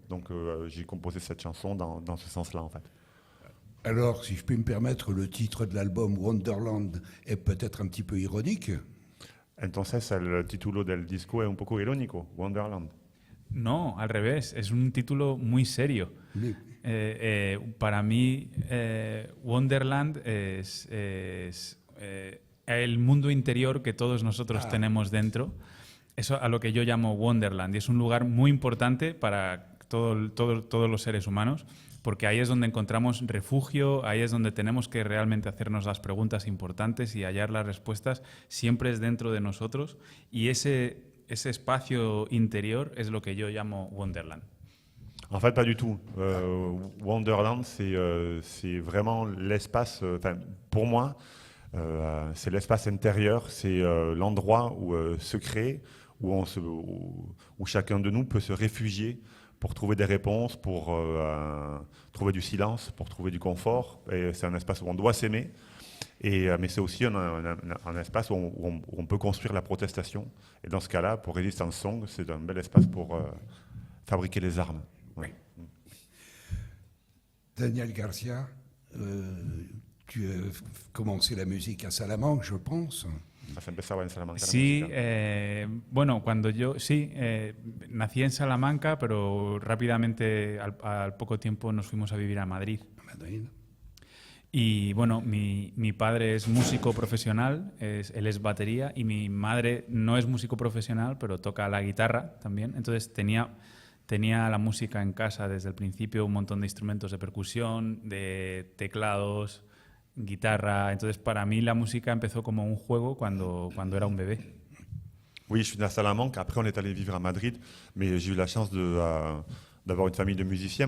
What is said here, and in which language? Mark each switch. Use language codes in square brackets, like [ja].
[fr] Donc j'ai composé cette chanson dans ce sens-là, en fait. Alors, si je peux me permettre, le titre de l'album Wonderland est peut-être un petit peu ironique. [es] Entonces el título del disco es un poco irónico, Wonderland. No, al revés, es un título muy serio. [fr] Oui. [es] Para mí, Wonderland es el mundo interior que todos nosotros tenemos dentro. Eso a lo que yo llamo Wonderland, y es un lugar muy importante para todos los seres humanos, porque ahí es donde encontramos refugio, ahí es donde tenemos que realmente hacernos las preguntas importantes y hallar las respuestas, siempre es dentro de nosotros, y ese espacio interior es lo que yo llamo Wonderland. [fr] En fait, pas du tout. Wonderland, c'est vraiment l'espace, pour moi, c'est l'espace intérieur, c'est l'endroit secret où chacun de nous peut se réfugier pour trouver des réponses, pour trouver du silence, pour trouver du confort. Et c'est un espace où on doit s'aimer, mais c'est aussi un espace où on peut construire la protestation. Et dans ce cas-là, pour Resistance Song, c'est un bel espace pour fabriquer les armes. Oui. Daniel Garcia, tu as commencé la musique à Salamanque, je pense. [es] Has empezado en Salamanca. Sí, bueno, cuando yo nací en Salamanca, pero rápidamente al poco tiempo nos fuimos a vivir a Madrid. Madrid. Y bueno, mi padre es músico profesional, él es batería, y mi madre no es músico profesional, pero toca la guitarra también. Entonces tenía la música en casa desde el principio, un montón de instrumentos de percusión, de teclados, guitarra. Entonces para mí la música empezó como un juego cuando era un bebé. [fr] Oui, je suis né à Salamanque, après on est allé vivre à Madrid, mais j'ai eu la chance d'avoir une famille de musiciens.